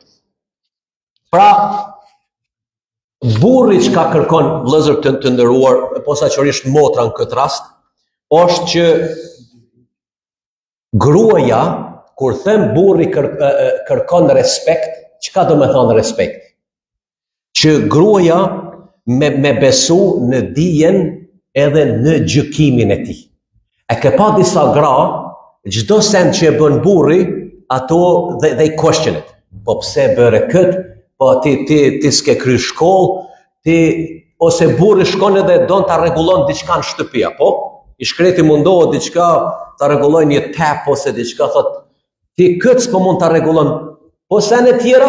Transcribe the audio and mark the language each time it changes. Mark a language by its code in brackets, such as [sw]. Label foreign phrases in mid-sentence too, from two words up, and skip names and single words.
[sq] Pra, burri që ka kërkon vëllezër të nderuar, posaçërisht motra në këtë rast, është që gruaja, kur them burri kërkon respekt, çka do me thonë respekt? Që gruaja me besu në dijen edhe në gjykimin e tij. E ke pa disa gra, çdo send që e bën burri, ato [en] they question it. [sq] Po pse bëre kët? Po ti s'ke kry shkollë, ose burri shkon edhe don ta rregullon diçka në shtëpi, apo? I shkreti mundohet diçka ta rregulloj një tap ose diçka, thot ti kët s'po mund ta rregullon. Po sa në tjera?